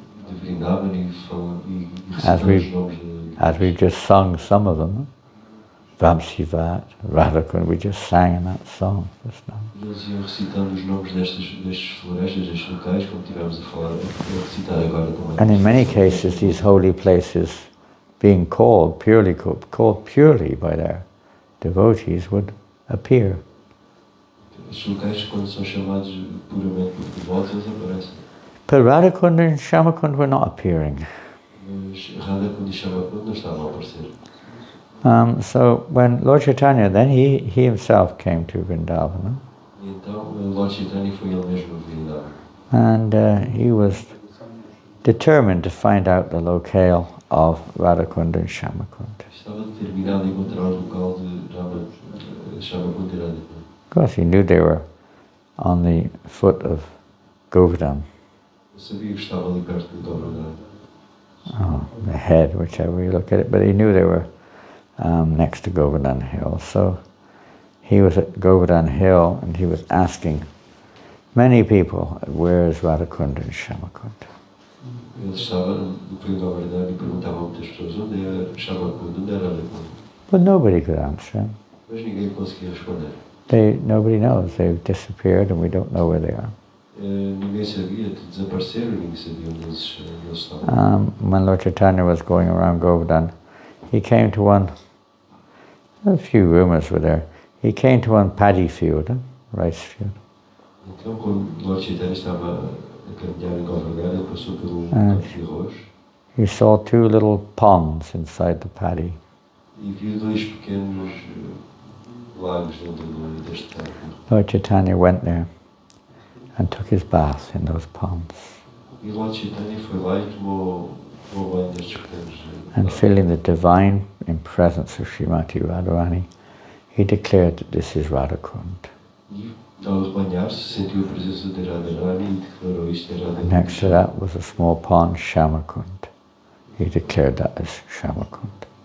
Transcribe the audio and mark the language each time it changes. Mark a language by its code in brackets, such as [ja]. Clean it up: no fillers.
[pt] de Vrindavan e recitando os nomes de... [en] As we've just sung some of them. Vamsivat, Radha Kunda, we just sang in that song just now. [pt] E eles iam recitando os nomes destes florestas, destes locais, como estivemos a falar, a recitar agora também. [en] And in many cases, these holy places being called purely by their devotees would appear. [pt] Estes locais, quando são chamados puramente por devotos, eles aparecem. [en] But Radha Kunda and Shyamakund were not appearing. [pt] Mas Radha Kunda e Shyamakunda não estavam a aparecer. [en] So when Lord Chaitanya, then he himself came to Vrindavan. [pt] E então, Lord Chaitanya foi ele mesmo a Vrindavan. [en] And he was determined to find out the locale of Radha Kunda and Shyamakund. [pt] Estava determinado a encontrar o local de Shyamakunda e Radha Kunda. [en] Of course, he knew they were on the foot of Govardhan. [pt] Eu sabia que estava ali perto do Govardhan. [en] Oh, the head, whichever way you look at it, but he knew they were next to Govardhan Hill. So he was at Govardhan Hill and he was asking many people, where is Radha Kunda and Shyamakund? [pt] Ele estava no Govardhan e perguntava a muitas pessoas onde é Shyamakunda, onde é Radha Kunda. [en] But nobody could answer him. [pt] Mas ninguém conseguia responder. [en] Nobody knows. They've disappeared and we don't know where they are. [pt] Ninguém sabia, desapareceram, ninguém sabia onde eles estavam. [en] When Lord Chaitanya was going around Govardhan, he came to one, a few rumors were there, he came to one paddy field, rice field. [pt] Então, quando Lord Chaitanya estava a caminhar em Govardhan, ele passou pelo campo de arroz. [en] He saw two little ponds inside the paddy. [pt] E viu dois pequenos lagos dentro deste campo. [en] Lord Chaitanya went there and took his bath in those ponds. [pt] E Lord Chaitanya foi lá e tomou banho destes pequenos [en] and [pt] lagos. [en] feeling the divine in presence of Srimati Radharani, he declared that this is Radha Kunda. [pt] E ao banhar-se, sentiu a presença de Radharani e declarou isto é Radha Kunda. [en] Next to that was a small pond, Shyamakund. He declared that as Shyamakund.